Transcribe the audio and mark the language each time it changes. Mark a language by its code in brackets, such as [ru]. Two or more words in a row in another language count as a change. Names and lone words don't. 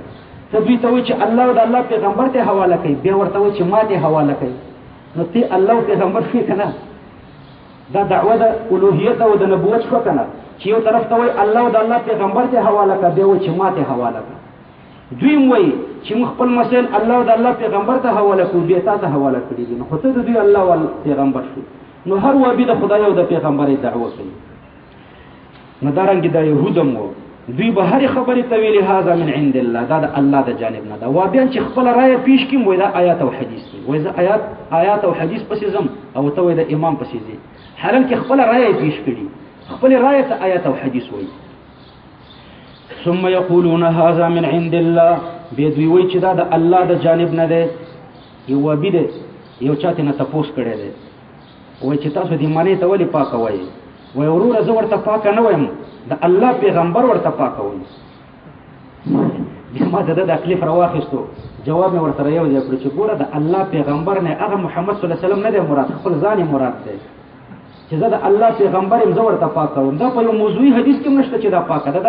[ps] ته دوی ته وایي چې الله د الله پیغمبر ته حواله کوي بیا ورته وایي چې ما ته حواله کوي نو ته الله پیغمبر شوې که نه دا دعوه د الوهیت او د نبوت شوه که نه چې یو طرف ته وایي الله د الله پیغمبر ته حواله کړه بیا وایي چې ما ته حواله کړه دوی هم وایي چې موږ خپل مسایل الله د الله پیغمبر ته حواله کړو بیا تا ته حواله کړي دي نو خو ته د دوی الله پیغمبر شو نو هر وابي د خدای او د پیغمبرۍ دعوه کوي نو دارنګې دا یهود هم وو دوی به هرې خبرې ته ویلې [ar] هذا من عند الله [ps] دا د الله د جانب نه ده وابیان چې خپله رایه پیش کړي وایي دا آیات او حدیث دي وایي زه آیات او حدیث پسې ځم او ته وایي د امام پسې ځې حالانکې خپله رایه پیش کړي خپلې رایه ته آیات او حدیث وایي [ar] ثم یقولون هذا من عند الله [ps] بیا دوی وایي چې دا د الله د جانب نه دی یو وابي دی یو چا ترې نه تپوس کړی دی وایي چې تاسو دې منې ته ولې پاکه وایي وایي وروره زه ورته پاکه نه وایم د الله پیغمبر ورته پاکه وایي بیا ما د ده د تکلیف راواخیستو جواب مې ورسره یو ځای کړو چې ګوره د الله پیغمبر نه هغه محمد [ar] صلی الله علیه وسلم [ps] نه دی مراد خپل ځان یې مراد دی چې زه د الله پیغمبر یم زه ورته پاکه وایم دا په یو موضوعي حدیث کې هم نشته چې دا پاکه ده دا